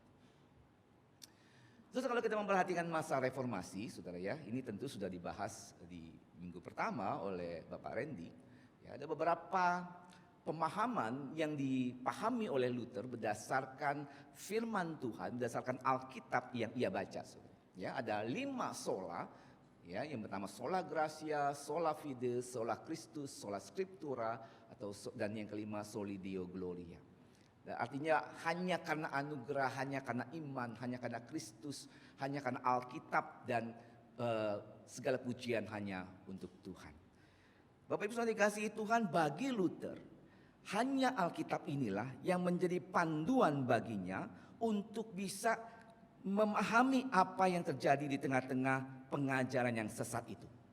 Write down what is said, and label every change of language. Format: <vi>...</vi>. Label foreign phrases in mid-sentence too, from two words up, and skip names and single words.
<id>Terus kalau kita memperhatikan masa reformasi, saudara ya, ini tentu sudah dibahas di minggu pertama oleh Bapak Randy. Ya, ada beberapa pemahaman yang dipahami oleh Luther berdasarkan firman Tuhan, berdasarkan Alkitab yang ia baca, saudara. Ya, ada 5 sola. Ya, yang pertama</id> <la>sola gratia, sola fide, sola Christus, sola scriptura,</la> <id>dan yang kelima</id> <la>soli Deo gloria.</la> <id>Dan artinya hanya karena anugerah, hanya karena iman, hanya karena Kristus, hanya karena Alkitab, dan segala pujian hanya untuk Tuhan. Bapak Ibu saudara dikasihi Tuhan, bagi Luther hanya Alkitab inilah yang menjadi panduan baginya untuk bisa memahami apa yang terjadi di tengah-tengah pengajaran yang sesat itu.</id>